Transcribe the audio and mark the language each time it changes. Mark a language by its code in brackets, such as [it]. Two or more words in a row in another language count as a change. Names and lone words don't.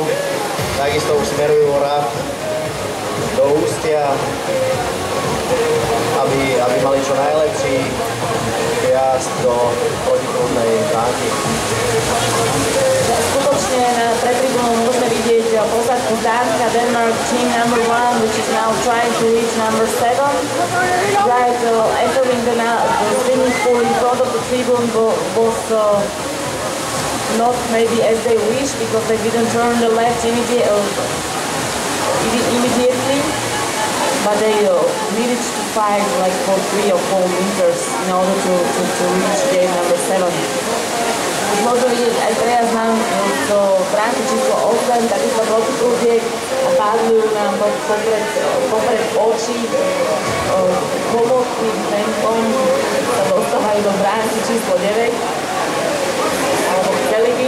[sk] Takisto už smerujú raft do ústia, aby mali čo najlepší výjazd do protiprúdnej bránky. Skutočne pred tribúnou môžeme vidieť posadku z Dánska, [en] Denmark team number 1, which is now trying to reach number 7. Right, entering the swimming pool in front of the tribune was not maybe as they wish, because they didn't turn the left immediately, but they needed to fight like for 3 or 4 meters in order to reach gate number 7. [sk] Už môžeme vidieť aj prejazd nám do bránky číslo 8, takisto protiprúdiek a pádľujú nám popred očí pomocným tempom sa dostávajú do bránky číslo 9 alebo chceli by.